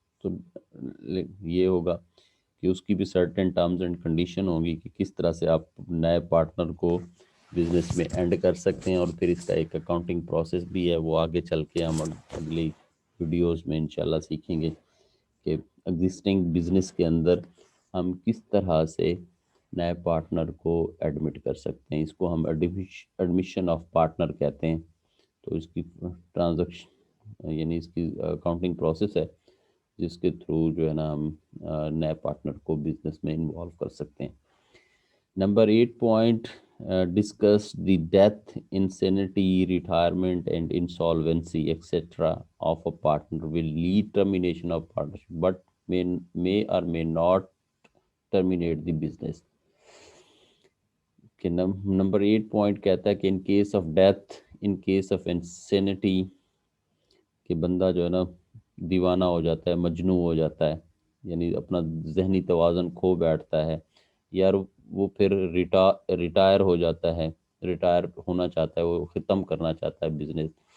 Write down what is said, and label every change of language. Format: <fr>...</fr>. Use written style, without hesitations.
<ur>تو یہ ہوگا کہ اس کی بھی سرٹن ٹرمز اینڈ کنڈیشن ہوگی کہ کس طرح سے آپ نئے پارٹنر کو بزنس میں اینڈ کر سکتے ہیں، اور پھر اس کا ایک اکاؤنٹنگ پروسیس بھی ہے، وہ آگے چل کے ہم اگلی ویڈیوز میں انشاءاللہ سیکھیں گے کہ ایگزسٹنگ بزنس کے اندر ہم کس طرح سے نئے پارٹنر کو ایڈمٹ کر سکتے ہیں. اس کو ہم ایڈمیشن آف پارٹنر کہتے ہیں. تو اس کی ٹرانزیکشن یعنی اس کی اکاؤنٹنگ پروسیس ہے جس کے تھرو جو ہے نا ہم نئے پارٹنر کو بزنس میں انوالو کر سکتے ہیں.</ur> <en>Number 8 point discuss the death, insanity, retirement and insolvency etc. of a partner will lead termination of partnership but may or may not terminate the business.</en> <ur>کہ نمبر 8 پوائنٹ کہتا ہے کہ</ur> <en>in case of death, in case of insanity,</en> <ur>کہ بندہ جو ہے نا دیوانہ ہو جاتا ہے، مجنوں ہو جاتا ہے، یعنی اپنا ذہنی توازن کھو بیٹھتا ہے، یا وہ پھر ریٹائر ہو جاتا ہے، ریٹائر ہونا چاہتا ہے، وہ ختم کرنا چاہتا ہے بزنس،</ur>